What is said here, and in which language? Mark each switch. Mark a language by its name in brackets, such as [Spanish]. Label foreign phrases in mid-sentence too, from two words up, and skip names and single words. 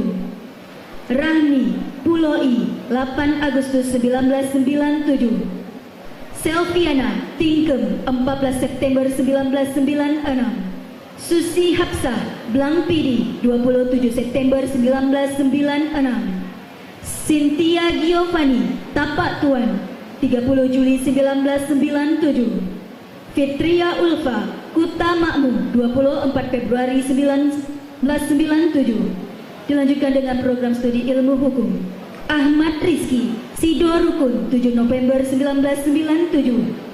[Indonesian] Rahmi Puloi, 8 Agustus 1997. Selviana, Tingkem, 14 September 1996. Susi Hapsah, Blangpidi, 27 September 1996. Cynthia Giovanni, Tapak Tuan, 30 Juli 1997. Fitria Ulfa, Kuta Makmum, 24 Februari 1997. Dilanjutkan dengan program studi ilmu hukum. Ahmad Rizki, Sido Rukun, 7 November 1997.